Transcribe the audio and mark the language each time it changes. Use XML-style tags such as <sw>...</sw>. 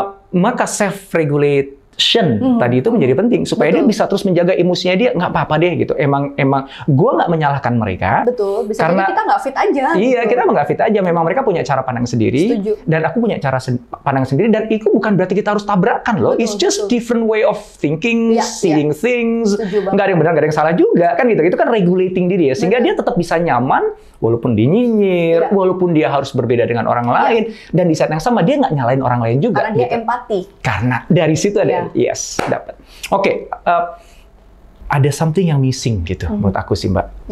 <id>Maka self-regulate tadi itu menjadi penting supaya dia bisa terus menjaga emosinya dia. Nggak apa-apa deh gitu. Emang gue nggak menyalahkan mereka. Betul. Bisa karena jadi kita nggak fit aja. Iya, gitu. kita nggak fit aja. Memang mereka punya cara pandang sendiri. Setuju. Dan aku punya cara pandang sendiri. Dan itu bukan berarti kita harus tabrakan loh.</id> <en>It's just different way of thinking, seeing things.</en> <id>Nggak ada yang benar, nggak ada yang salah juga kan gitu. Itu kan regulating diri ya. Sehingga dia tetap bisa nyaman walaupun dinyinyir, walaupun dia harus berbeda dengan orang lain. Dan di saat yang sama dia nggak nyalain orang lain juga. Karena dia empati. Karena dari situ ada dapat. Oke, ada something yang missing gitu menurut aku sih Mbak.</id>